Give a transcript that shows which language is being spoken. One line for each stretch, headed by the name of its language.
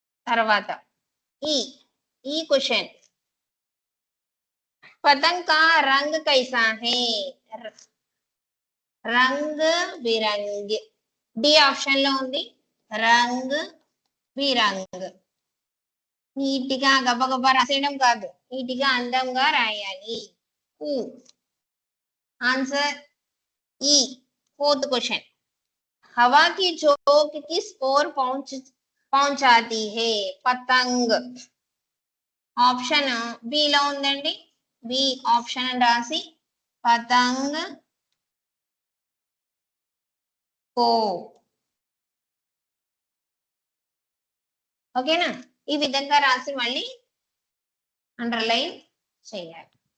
Telugu: తర్వాత ఈ క్వశ్చన్
Hindi: పతంగ్ కా రంగ్ కైసా హై, రంగ్ బిరంగ్.
Telugu: డి ఆప్షన్ లో ఉంది రంగ్ బిరంగ్. నీట్గా గబగబా రాసేయడం కాదు, నీట్గా అందంగా రాయాలి. ఆన్సర్ ఈ
Hindi: फोर्थ क्वेश्चन, हवा की झोंक किस ओर पहुंचाती है, पतंग.
Telugu: ఆప్షన్ బి లో ఉందండి, బి ఆప్షన్ రాసి
Hindi: పతంగ్ కో.
Telugu: ఓకేనా? ఈ విధంగా రాసి మళ్ళీ అండర్లైన్ చేయాలి.